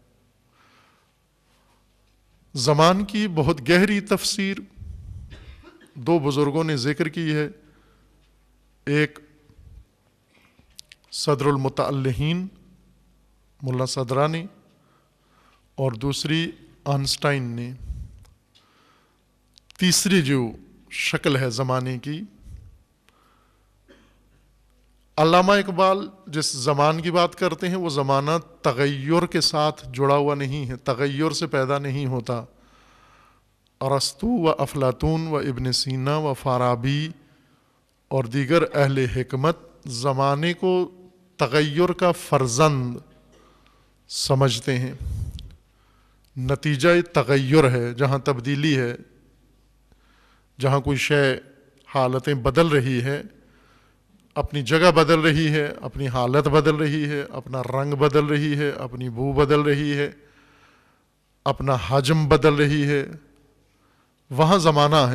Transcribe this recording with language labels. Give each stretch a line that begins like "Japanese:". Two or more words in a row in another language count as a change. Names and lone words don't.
Urdu: زمان کی بہت گہری تفسیر 2 بزرگوں نے ذکر کی ہے، ایک صدر المتعلحین ملا صدرانی اور دوسری آئنسٹائن نے۔ تیسری جو شکل ہے زمانے کی، علامہ اقبال جس زمان کی بات کرتے ہیں وہ زمانہ تغیر کے ساتھ جڑا ہوا نہیں ہے، تغیر سے پیدا نہیں ہوتا۔ ارسطو و افلاطون و ابن سینا و فارابی اور دیگر اہل حکمت زمانے کو تغیر کا فرزند سمجھتے ہیں، نتیجہ تغیر ہے، جہاں تبدیلی ہے، جہاں کوئی شے حالتیں بدل رہی ہے، اپنی جگہ بدل رہی ہے، اپنی حالت بدل رہی ہے، اپنا رنگ بدل رہی ہے، اپنی بو بدل رہی ہے، اپنا حجم بدل رہی ہے، وہاں زمانہ ہے۔